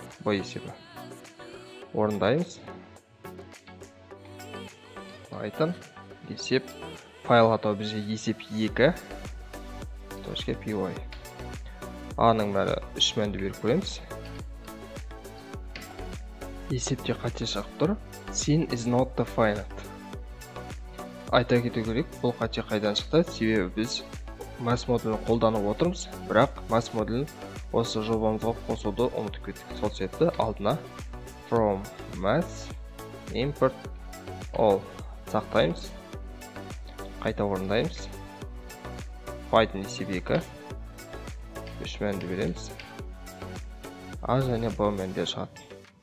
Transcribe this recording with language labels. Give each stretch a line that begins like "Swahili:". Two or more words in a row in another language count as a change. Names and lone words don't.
Kazakh: b есебі. Орындаймыз. Айтын. Есеп. Файл атау бізге есеп 2. .py. A-ның мәні 3 мәнді беріп көреміз. Есепте қате шығып тұр.
English: Sin is not defined.
Kazakh: Айта кету керек, бұл қате қайдан шықты? Себебі біз math модулін қолданып отырмыз, бірақ math модулін осы жобамызға қосуды ұмытып кеттік. Сол себепті алдына
English: from math import all
Kazakh: сақтаймыз. Қайта орындаймыз. Python есеп 2. 3 мәнді береміз. A және B мәнде шығады.